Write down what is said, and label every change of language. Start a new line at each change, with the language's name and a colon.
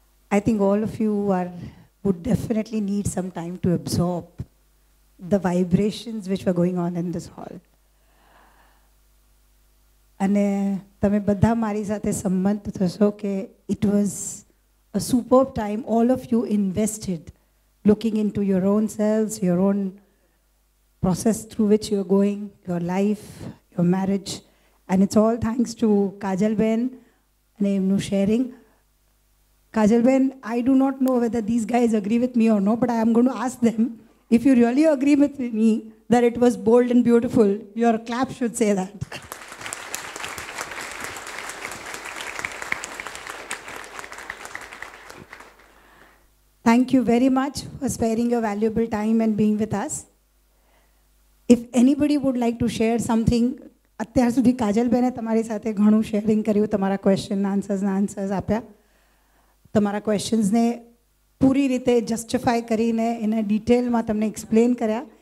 English: I think all of you would definitely need some time to absorb the vibrations which were going on in this hall.
Gujarati: અને તમે બધા મારી સાથે સંમત થશો કે
English: it was a superb time. All of you invested looking into your own selves, your own process through which you're going, your life, your marriage. And it's all thanks to Kajal Ben and એમનું sharing. Kajalben, I do not know whether these guys agree with me or not, but I am going to ask them, if you really agree with me that it was bold and beautiful, your clap should say that. Thank you very much for sparing your valuable time and being with us. If anybody would like to share something,
Gujarati: અત્યાર સુધી કાજલબેને તમારી સાથે ઘણું sharing કર્યું, તમારા question answers આપ્યા, તમારા ક્વેશ્ચન્સને પૂરી રીતે જસ્ટિફાઈ કરીને એને ડિટેલમાં તમને એક્સપ્લેન કર્યા.